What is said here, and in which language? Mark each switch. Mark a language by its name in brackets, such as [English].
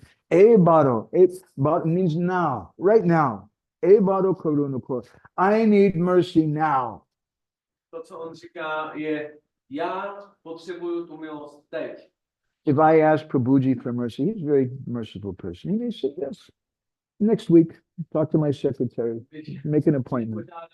[English] E baro means now, right now. [Bangla] E baro karuna koro. [English] I need mercy now. [Czech] To, co on říká, je, já potřebuju tu milost teď. [English] If I ask Prabhuji for mercy, he's a very merciful person. He may say, yes, next week, talk to my secretary, make an appointment.